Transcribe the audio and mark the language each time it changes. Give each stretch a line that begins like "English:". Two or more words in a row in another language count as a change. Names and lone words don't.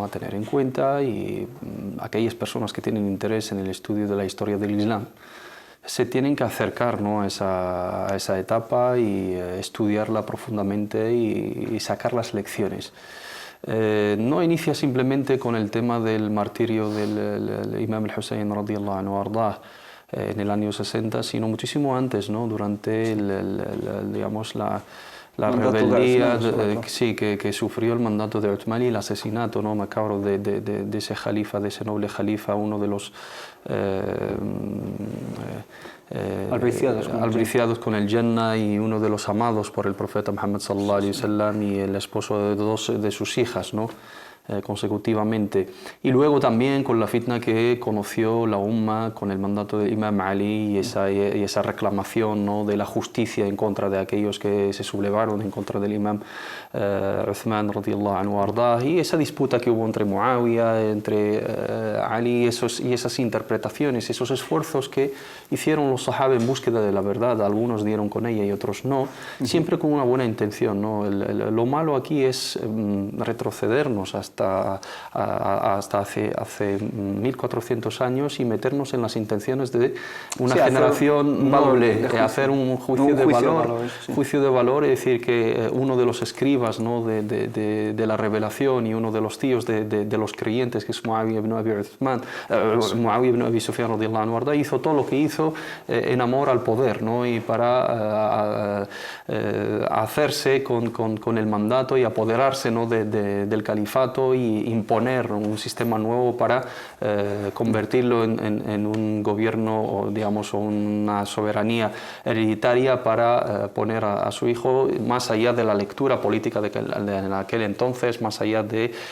Spanish: A tener en cuenta, y aquellas personas que tienen interés en el estudio de la historia del Islam se tienen que acercar, ¿no?, a esa etapa y estudiarla profundamente y sacar las lecciones. No inicia simplemente con el tema del martirio del Imam al-Hussein
Arabic: رضي الله عنه
Spanish: ardá en el año 60, sino muchísimo antes, ¿no?, durante digamos, la rebeldía sí, que sufrió el mandato de Uthman y el asesinato, ¿no?, macabro de ese jalifa, de ese noble jalifa, uno de los albriciados con el Jannah y uno de los amados por el profeta Muhammad
Arabic: صلى الله عليه وسلم
Spanish: y el esposo de dos de sus hijas, ¿no?, consecutivamente. Y luego también con la fitna que conoció la Umma con el mandato de Imam Ali y esa reclamación, ¿no?, de la justicia en contra de aquellos que se sublevaron en contra del Imam Uthman
Arabic: رضي الله عنه
Spanish: ardá, y esa disputa que hubo entre Muawiyah, entre Ali y esas interpretaciones, esos esfuerzos que hicieron los sahaba en búsqueda de la verdad. Algunos dieron con ella y otros no, siempre con una buena intención, ¿no? Lo malo aquí es retrocedernos hasta hace 1400 años y meternos en las intenciones de una generación noble, hacer un juicio de valor, es decir, que uno de los escribas, ¿no?, de la revelación y uno de los tíos de los creyentes, que es Muawiyah ibn Abi Sufyan
Arabic: رضي الله عنه
Spanish: ardá, hizo todo lo que hizo en amor al poder, ¿no?, y para hacerse con el mandato y apoderarse, ¿no?, del califato y imponer un sistema nuevo para convertirlo en un gobierno, o digamos, una soberanía hereditaria para poner a su hijo más allá de la lectura política de aquel entonces, más allá de